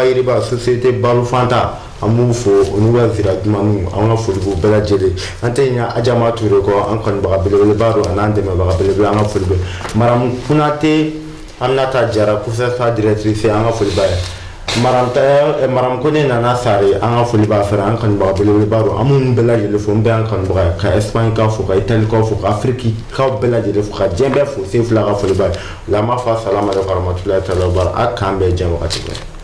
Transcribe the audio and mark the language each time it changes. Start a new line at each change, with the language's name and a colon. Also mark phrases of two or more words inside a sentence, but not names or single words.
Bambara: Yiriba société Balo Fanta an b'u fo o n'u ka zira dumaniw an ka foli b'u bɛɛ lajɛlen an tɛ ɲɛ Adjama Ture kɔ an kanubaga belebeleba don an'an dɛmɛbaga belebele an ka foli bɛ Maramu Kunate Aminata Jara COUSEFA directrice an ka foli b'a ye Maram Kone Nana Sare an ka foli b'a fɛnɛ an kanubaga belebeleba don an minnu bɛɛ lajɛlen fo n bɛ an kanubaga ka Espagne kaw fo ka Italie kaw fo ka Afrique kaw bɛɛ lajɛlen fo ka diɲɛ bɛɛ fo sen fila ka foli b'a ye o la an b'a fɔ
Arabic: السلام عليكم ورحمة الله تعالى وبركاته
Bambara: a k'an bɛɛ diɲɛ wagati bɛɛ